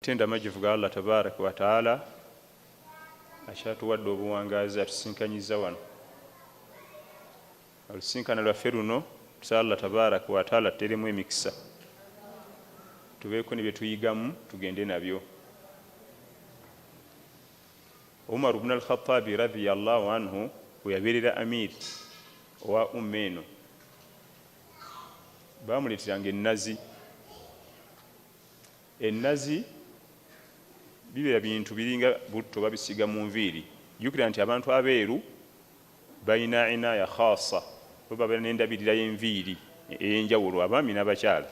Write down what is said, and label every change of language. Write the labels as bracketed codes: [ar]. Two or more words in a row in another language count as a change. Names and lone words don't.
[lg] tenda amajjuvu ga Allah [ar] تبارك وتعالى [lg] akyatuwadde obuwangazi atusinkanyiza wano. Olusinkana lwaffe luno tusaba Allah [ar] تبارك وتعالى [lg] tuteremu emikisa, tubeeko ne bye tuyigamu tugende nabyo. Umar ibn al-Khattabi [ar] رضي الله عنه [lg] bwe yabeerera amiri owa umma eno, bamuleeteranga ennazi. Ennazi bibeera bintu biringa butto babisiga mu nviiri. Jjukira nti abantu abeeru balina [ar] عناية خاصة, [lg] bo babeera n'endabirira y'enviiri ey'enjawulo, abaami n'abakyala.